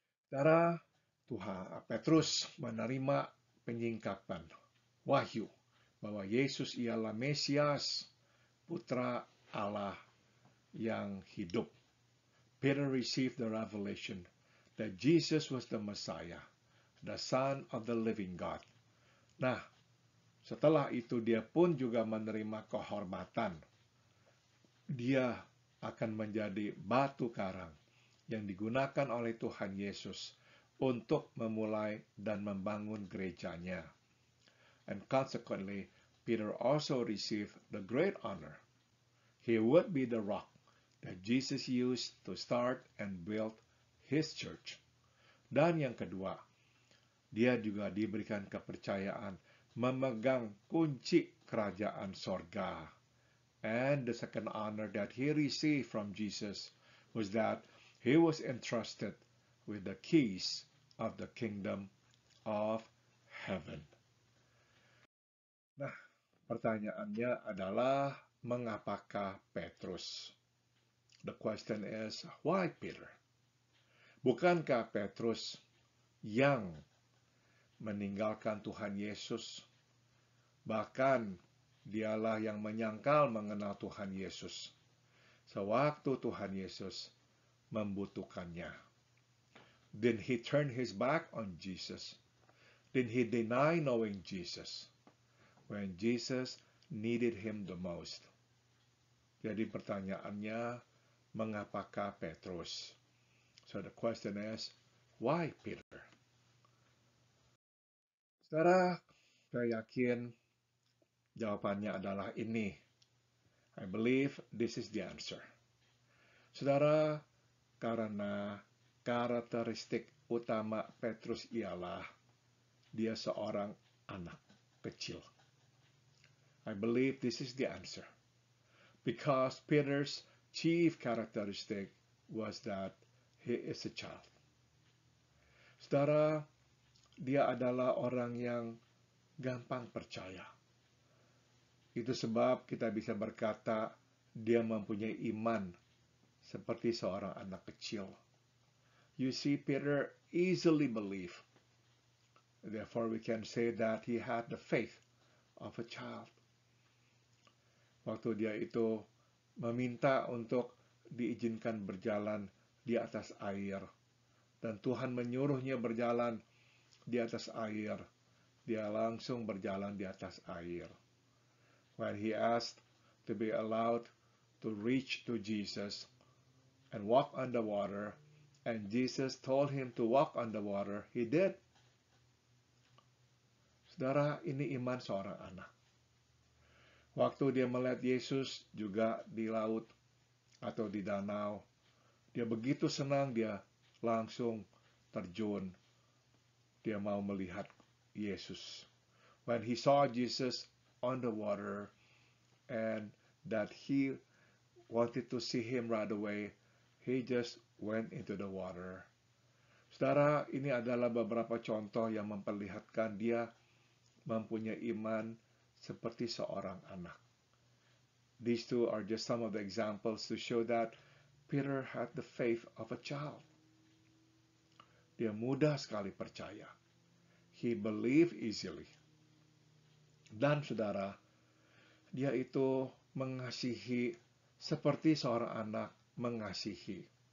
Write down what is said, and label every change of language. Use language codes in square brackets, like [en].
[id] Saudara, Petrus menerima penyingkapan wahyu bahwa Yesus ialah Mesias, Putra Allah yang hidup. [en] Peter received the revelation that Jesus was the Messiah, the Son of the living God. [id] Nah, setelah itu dia pun juga menerima kehormatan. Dia akan menjadi batu karang yang digunakan oleh Tuhan Yesus untuk memulai dan membangun gerejanya. [en] And consequently, Peter also received the great honor. He would be the rock that Jesus used to start and build his church. [id] Dan yang kedua, dia juga diberikan kepercayaan memegang kunci kerajaan sorga. [en] And the second honor that he received from Jesus was that he was entrusted with the keys of the kingdom of heaven. [id] Nah, pertanyaannya adalah, mengapakah Petrus? [en] The question is, why Peter? [id] Bukankah Petrus yang meninggalkan Tuhan Yesus? Bahkan dialah yang menyangkal mengenal Tuhan Yesus sewaktu Tuhan Yesus membutuhkannya. [en] Did he turn his back on Jesus? Did he deny knowing Jesus when Jesus needed him the most? [id] Jadi pertanyaannya, mengapakah Petrus? [en] So the question is, why Peter? [id] Saudara, saya yakin jawabannya adalah ini. [en] I believe this is the answer. [id] Saudara, karena karakteristik utama Petrus ialah dia seorang anak kecil. [en] I believe this is the answer. Because Peter's chief characteristic was that he is a child. [id] Saudara, dia adalah orang yang gampang percaya. Itu sebab kita bisa berkata dia mempunyai iman seperti seorang anak kecil. [en] You see, Peter easily believed. Therefore, we can say that he had the faith of a child. [id] Waktu dia itu meminta untuk diizinkan berjalan di atas air, dan Tuhan menyuruhnya berjalan di atas air, dia langsung berjalan di atas air. [en] When he asked to be allowed to reach to Jesus and walk on the water, and Jesus told him to walk on the water, he did. [id] Saudara, ini iman seorang anak. Waktu dia melihat Yesus juga di laut atau di danau, dia begitu senang, dia langsung terjun. Dia mau melihat Yesus. [en] When he saw Jesus on the water and that he wanted to see him right away, he just went into the water. [id] Saudara, ini adalah beberapa contoh yang memperlihatkan dia mempunyai iman seperti seorang anak. [en] These two are just some of the examples to show that Peter had the faith of a child. [id] Dia mudah sekali percaya. [en] He believed easily. [id] Dan saudara, dia itu mengasihi seperti seorang anak mengasihi.